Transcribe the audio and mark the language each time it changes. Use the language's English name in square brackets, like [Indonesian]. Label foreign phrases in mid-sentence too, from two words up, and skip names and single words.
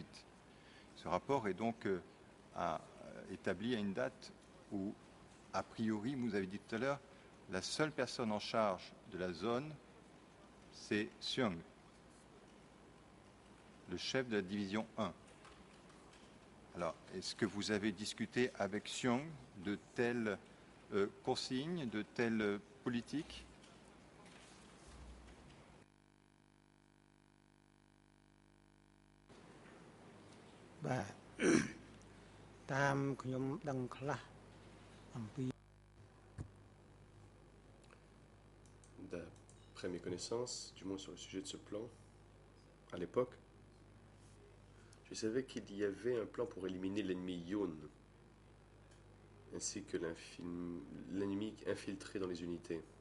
[French] Ce rapport est donc établi à une date où, a priori, vous avez dit tout à l'heure, la seule personne en charge de la zone, c'est Seung, le chef de la division 1. Alors, est-ce que vous avez discuté avec Seung de telles consignes, de telles politiques? [Khmer] បាទ តាមខ្ញុំដឹងខ្លះអំពី [French] D'après mes connaissances, du moins sur le sujet de ce plan, à l'époque, je savais qu'il y avait un plan pour éliminer l'ennemi Yun, ainsi que l'ennemi infiltré dans les unités.